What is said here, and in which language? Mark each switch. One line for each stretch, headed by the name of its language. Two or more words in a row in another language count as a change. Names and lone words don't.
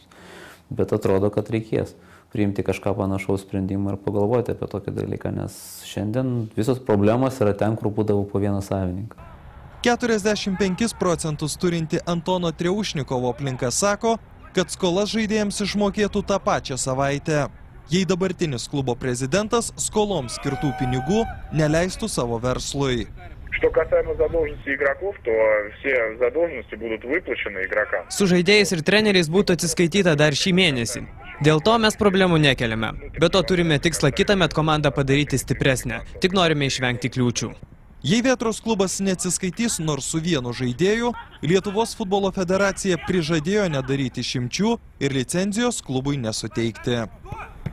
Lithuanian: Bet atrodo, kad reikės priimti kažką panašaus sprendimą ir pagalvoti apie tokį dalyką, nes šiandien visos problemos yra ten, kur būdavo po vieną savininką. 45% turinti Antono Treušnikovo aplinka sako, kad skolas žaidėjams išmokėtų tą pačią savaitę, jei dabartinis klubo prezidentas skoloms skirtų pinigų neleistų savo verslui.
Russian: Что касаемо задолженности игроков, то все задолженности будут выплачены игрокам.
Lithuanian: Su žaidėjais ir treneriais būtų atsiskaityta dar šį mėnesį. Dėl to mes problemų nekeliame. Be to turime tikslą kitąmet komandą padaryti stipresnę. Tik norime išvengti kliūčių. Jei Vėtros klubas neatsiskaitys nors su vienu žaidėju, Lietuvos futbolo federacija prižadėjo nedaryti išimčių ir licenzijos klubui nesuteikti.